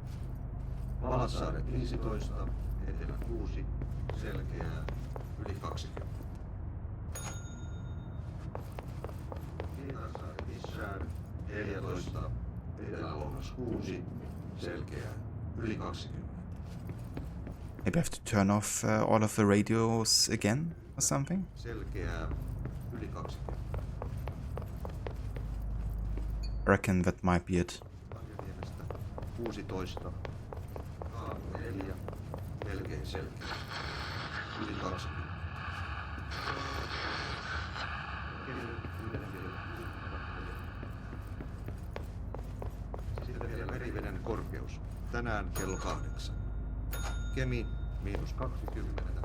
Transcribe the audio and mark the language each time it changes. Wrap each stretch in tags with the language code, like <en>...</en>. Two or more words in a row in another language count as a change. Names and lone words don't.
<fi>Valassaaret 15. Etelä 6, selkeää, yli 20. Pietarsaari missään, 14, Etelä-Lounas 6, selkeää, yli 20.</fi> <en>Maybe I have to turn off all of the radios again or something?</en> <fi>Selkeää, yli 20.</fi> <en>I reckon that might be it.</en> <fi>16, 4, melkein selkeä, yli 20. Sitten vielä meriveden korkeus. Tänään kello 8. Kemi, miinus 20.</fi>